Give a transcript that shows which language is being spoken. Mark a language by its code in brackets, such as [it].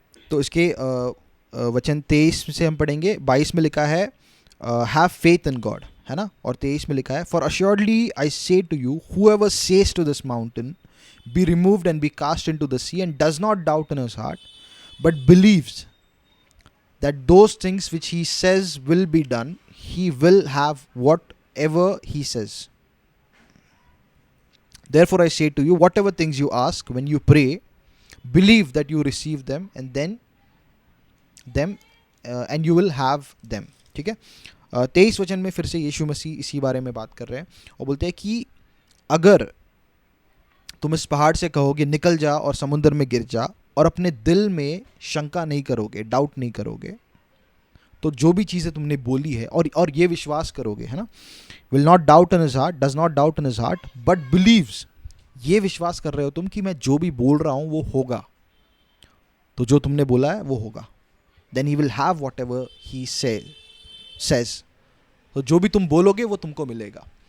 [hi] तो इसके वचन 23 से हम पढ़ेंगे। 22 में लिखा है [en] have faith in God, [hi] है ना, और 23 में लिखा है [en] For assuredly I say to you, whoever says to this mountain be removed and be cast into the sea and does not doubt in his heart but believes that those things which he says will be done, he will have whatever he says. Therefore I say to you, whatever things you ask when you pray, believe that you receive them and and you will have them. [hi] ठीक है। 23 वचन में फिर से यीशु मसीह इसी बारे में बात कर रहे हैं और बोलते हैं कि अगर तुम इस पहाड़ से कहोगे निकल जा और समुद्र में गिर जा, और अपने दिल में शंका नहीं करोगे, डाउट नहीं करोगे, तो जो भी चीज़ें तुमने बोली है और ये विश्वास करोगे, है ना, [en] will not doubt in his heart, does not doubt in his heart but believes, [hi] ये विश्वास कर रहे हो तुम कि मैं जो भी बोल रहा हूँ वो होगा, तो जो तुमने बोला है वो होगा, [en] then he will have whatever he says, [hi] तो जो भी तुम बोलोगे वो तुमको मिलेगा।